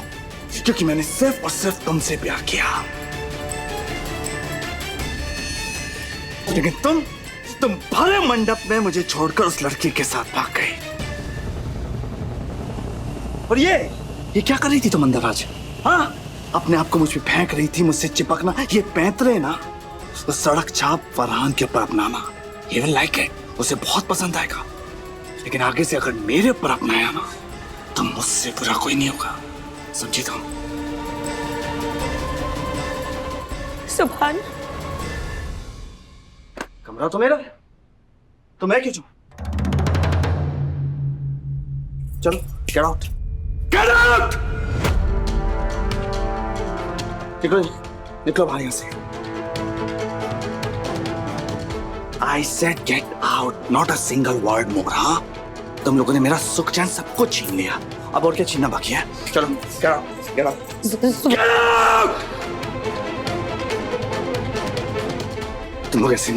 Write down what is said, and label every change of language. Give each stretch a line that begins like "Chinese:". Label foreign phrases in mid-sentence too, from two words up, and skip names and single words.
Hindi: क्योंकि मैंने सिर्फ और सिर्फ तुमसे प्यार किया। लेकिन तुम भरे मंडप में मुझे छोड़कर उस लड़की के साथ भाग गई। और ये क्या कर रही थी तुम अंदर आज? हाँ, अपने आप को मुझ पे फेंक रही थी, मुझसे चिपकना, ये पैंतरे ना, तो सड़क छाप फरहान के ऊपर अपनाना,
English: he will like it,
Hindi: उसे बहुत पसंद आएगा। लेकिन आगे से अगर मेरे ऊपर अपनाया ना तो मुझसे बुरा कोई नहीं होगा, समझी तुम? सुभान, कमरा तो मेरा है, तो मैं क्यों जाऊं?
English: चलो, get out, get out!
Hindi: निकलो बाहर यहां से।
English: I said get out, not a single word more।
Hindi: हाँ, तुम लोगों ने मेरा सुख चैन सब कुछ छीन लिया, अब और क्या छीनना बाकी है? चलो,
English: get out, get out, get out!
Hindi: तुम लोग ऐसे